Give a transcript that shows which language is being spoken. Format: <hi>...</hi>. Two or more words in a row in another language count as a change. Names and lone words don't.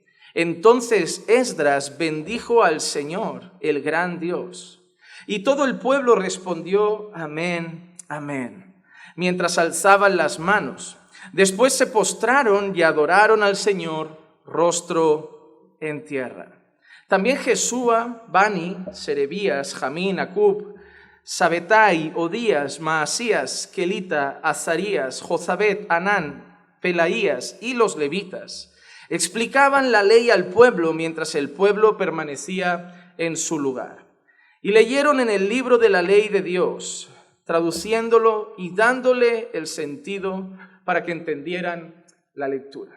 <es>Entonces Esdras bendijo al Señor, el gran Dios. Y todo el pueblo respondió: amén, amén, mientras alzaban las manos. Después se postraron y adoraron al Señor, rostro en tierra. También Jesúa, Bani, Serebías, Jamín, Acub, Sabetai, Odías, Maasías, Kelita, Azarías, Jozabet, Anán, Pelaías y los levitas explicaban la ley al pueblo mientras el pueblo permanecía en su lugar. Y leyeron en el libro de la ley de Dios, traduciéndolo y dándole el sentido para que entendieran la lectura.</es>